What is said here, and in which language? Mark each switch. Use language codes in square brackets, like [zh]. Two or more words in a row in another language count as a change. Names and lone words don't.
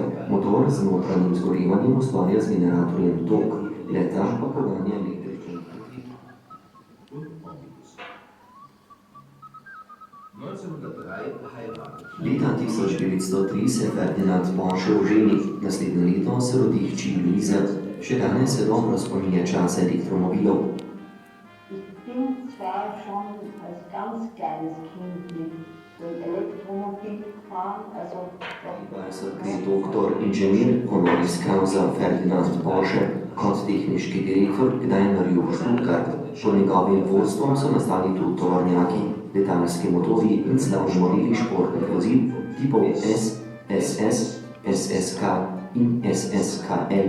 [sl] Motor z notranjim zgorevanjem ustvarja z generatorjem tok, leta pa poganja električni motor. Leta 1903 se Ferdinand Porsche oženi, naslednje leto se rodi hči Luise. Še danes se dobro spominja časa elektromobilov. [de] Zwar schon als ganz kleines Kind mit dem Elektromobil gefahren, also [sl] Doktor inženir [la] honoris causa [sl] Ferdinand Porsche kot tehniški direktor Daimlerju Stuttgart. Pod njegovim vodstvom so nastali tudi tovornjaki, letalski motorji in slavni modeli športnih vozil tipov S, SS, SSK in SSKL.